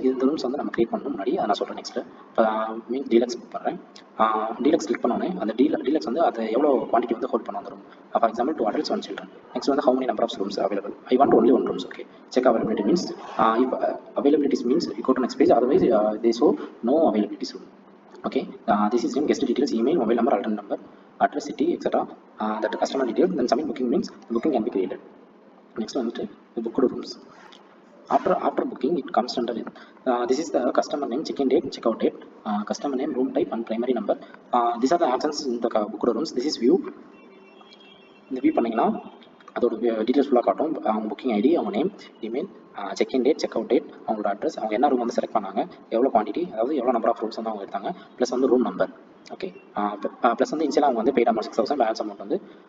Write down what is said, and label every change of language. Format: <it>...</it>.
<ta>இந்த ரூம்ஸ் வந்து நம்ம கிரியேட் பண்ணணும் முன்னாடி அதை நான் சொல்கிறேன். நெக்ஸ்ட்டு இப்போ மீன் டீலக்ஸ் புக் பண்ணுறேன். டீலக்ஸ் கிளிக் பண்ணோன்னே அந்த டீலக்ஸ் வந்து அது எவ்வளோ குவான்டிட்டி வந்து ஹோல்ட் பண்ண வந்துடும்.</ta> <en>For example 2 adults 1 children. Next வந்து how many number of rooms available. I want only 1 rooms. Okay, check availability means இப்போ availabilities means you go to next page. Otherwise they show no availabilities room. Okay, this is name, guest details, email, mobile number, alternate number, address, city, etc. That customer details. Then submit booking means the booking can be created. Next one is the booked rooms. After booking, it comes under this is the customer name, check-in date, check-out date, customer name, room type, and primary number. These are the options in the booked rooms. This is view.</en> <ta>இந்த view பண்ணிங்கன்னா அதோட details ஃபுல்லாக காட்டும். அவங்க booking ID, அவங்க name, email, check in date, check out date, அவங்களோட address, அவங்க என்ன ரூம் வந்து செலக்ட் பண்ணாங்க, எவ்வளோ குவான்டிட்டி, அதாவது எவ்வளோ நம்பர் ஆஃப் ரூம்ஸ் வந்து அவங்க எடுத்தாங்க, ப்ளஸ் வந்து ரூம் நம்பர். ஓகே, ப்ளஸ் வந்து இன்ஷியலாக அவங்க வந்து பெய்ட் அமௌண்ட் 6,000 பேலன்ஸ் அமௌண்ட் வந்து.</ta>